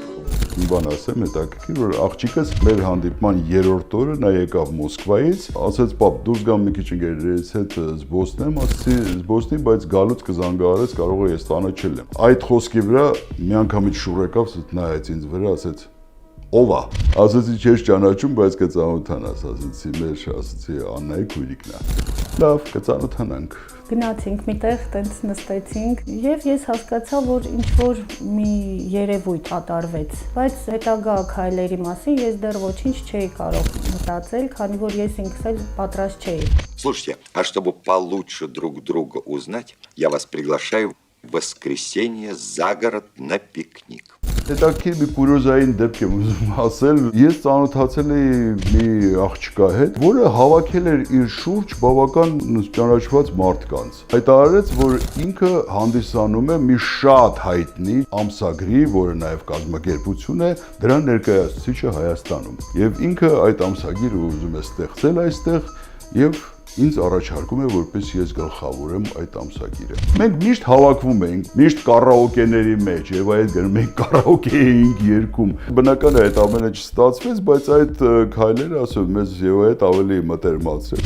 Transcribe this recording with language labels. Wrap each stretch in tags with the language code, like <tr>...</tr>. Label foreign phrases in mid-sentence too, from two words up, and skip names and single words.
<hy>Մի բան ասեմ, հետաքրքիր, որ աղջիկս մեր հանդիպման 3-րդ օրը նա եկավ Մոսկվայից, ասաց՝ «Պապ, դուրս գամ մի քիչ ընկերներիս հետ զբոսնեմ», ասացի՝ «Զբոսնի, բայց գալուց կզանգահարես, կարող է ես տանը չելեմ»։ Այդ խոսքի վրա միանգամից շուռ եկավ, նայեց ինձ վրա, ասաց՝ «Ով է»։ Ասացի՝ «Չես ճանաչում, բայց կծանոթանաս», ասացի, ասացի Աննայի քույրիկն է։ Լավ, կծանոթանանք։ Գնացինք միտեղ, տենց նստեցինք եւ ես հասկացա, որ ինչ-որ մի երևույթ կատարվեց, բայց հետագա քայլերի մասին ես դեռ ոչինչ չէի կարող մտածել, քանի որ ես ինքս էլ պատրաստ չէի։</hy> <ru>Слушайте, а чтобы получше друг друга узнать, я вас приглашаю в воскресенье за город на пикник.</ru> <hy>Հետաքրքիր մի կուրիոզային դեպք եմ ուզում ասել, ես ծանոթացել էի մի աղջկա հետ, որը հավաքել էր իր շուրջ բավական ճանաչված մարդկանց։ Հայտարարեց, որ ինքը հանդիսանում է մի շատ հայտնի ամսագրի, որը նաև կազմակերպություն է, դրա ներկայացուցիչը Հայաստանում։ Եվ ինքը այդ ամսագիրը ուզում է ստեղծել այստեղ եւ ինձ առաջարկում է, որպես ես գլխավորեմ այդ ամսագիրը։ Մենք միշտ հավաքվում էինք, միշտ կարաոկեների մեջ եւ այդ գնում ենք կարաոկե էինք երգում։ Բնական է այդ ամենը չստացվեց, բայց այդ քայլերը ասում մեզ եւ այդ ավելի մտերմացրեց։</hy>